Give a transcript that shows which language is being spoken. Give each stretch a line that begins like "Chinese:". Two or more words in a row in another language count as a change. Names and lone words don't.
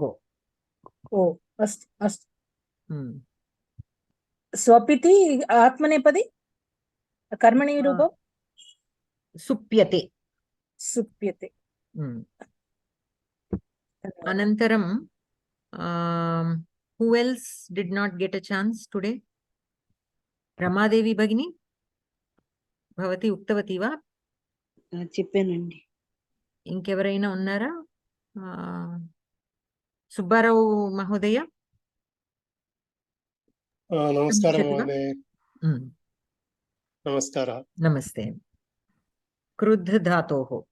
Sanskrit: ओ अस्तु अस्तु। स्वपिति आत्मनेपदी कर्मणि रूपं? सुप्यते। सुप्यते।
English: अनन्तरं who else did not get a chance today?
Sanskrit: रामदेवि भगिनि, भवती उक्तवती वा?
Telugu: చెప్పానండి. ఇంకెవరైనా ఉన్నారా? సుబ్బారావు మహోదయ.
Sanskrit: నమస్కారం మహోదయ. నమస్కారం. నమస్తే. క్రుద్ధ ధాతోః.